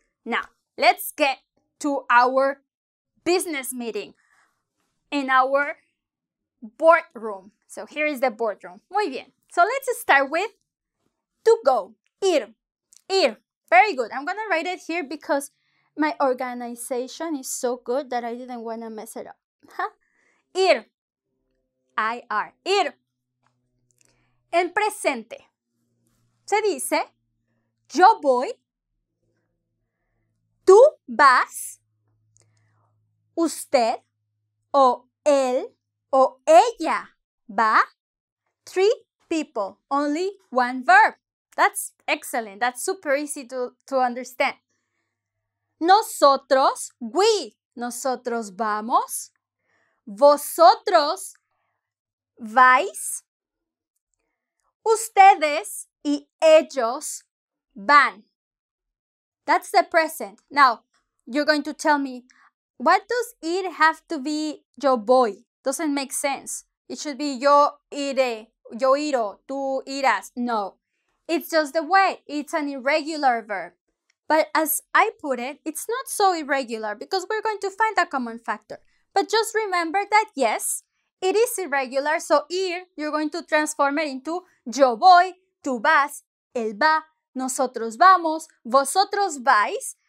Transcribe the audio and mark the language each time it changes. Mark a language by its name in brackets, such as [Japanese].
[English] Now, let's get to our business meeting in our boardroom. So here is the boardroom. [Spanish] Muy bien. [English] So let's start with to go. [Spanish] Ir. [English] Very good. I'm going to write it here because my organization is so good that I didn't want to mess it up. [Spanish] Ir. I-R. Ir. En presente se dice yo voy, tú vas, usted o él o ella va. [English] 3 people, only 1 verb. That's excellent. That's super easy to understand. [Spanish] Nosotros, we. Nosotros vamos. Vosotros vais. Ustedes y ellos van. [English] That's the present. Now, you're going to tell me, what does it have to be [Spanish] yo voy? [English] Doesn't make sense. It should be [Spanish] yo iré, yo iro, tú irás. [English] No, it's just the way. It's an irregular verb. But as I put it, it's not so irregular because we're going to find a common factor. But just remember that yes, it is irregular. So ir, you're going to transform it into [Spanish] yo voy, tú vas, él va, nosotros vamos, vosotros vais.